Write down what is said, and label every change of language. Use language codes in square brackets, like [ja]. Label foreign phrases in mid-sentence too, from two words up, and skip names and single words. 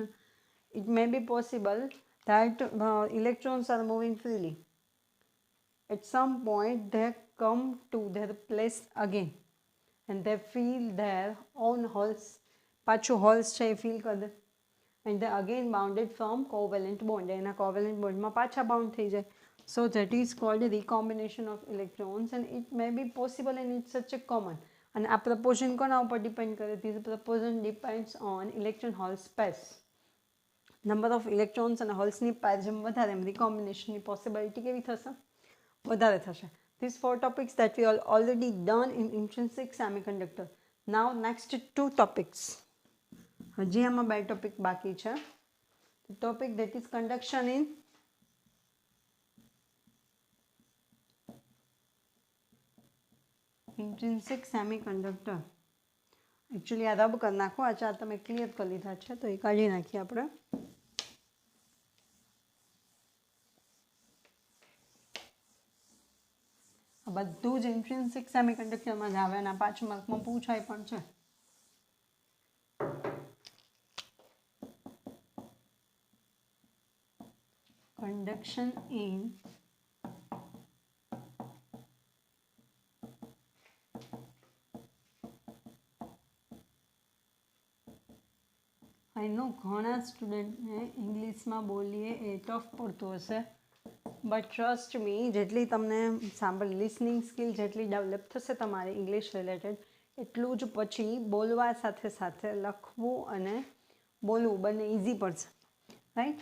[en] It may be possible that electrons are moving freely. At some point they come to their place again and they feel their own holes. [gu] પાછું holes છે feel કરે [en] and they again bounded from covalent bond. [gu] એના [en] covalent bond [gu] માં પાછા bound થઈ જાય. [en] So that is called a recombination of electrons and it may be possible and it's such a common. [gu] And આ proportion કોના ઉપર depend કરે? [en] This proportion depends on electron hole space. Number of electrons and holes [gu] ની pair જેમ વધારે એમ recombination ની possibility કેવી થશે? વધારે થશે. [en] These 4 topics that we are already done in intrinsic semiconductor. Now next 2 topics. [gu] હજી આમાં 2 topic બાકી છે. [en] The topic that is conduction in intrinsic semiconductor. [gu] Actually આ રબ કરી નાખો. આ 4 તમે ક્લિયર કરી લીધા છે તો એ કાઢી નાખીએ આપણે. બધું જ [en] intrinsic semiconductorમાં [gu] જ આવે અને 5 માર્કમાં પૂછાય પણ છે. [en] conduction in I know [gu] ઘણા સ્ટુડન્ટને ઇંગ્લિશમાં બોલીએ એ ટફ પડતું હશે [en] but trust me [gu] જેટલી તમને [en] listening skill [gu] જેટલી ડેવલપ થશે તમારી ઇંગ્લિશ રિલેટેડ એટલું જ પછી બોલવા સાથે સાથે લખવું અને બોલવું બંને ઇઝી પડશે. રાઈટ.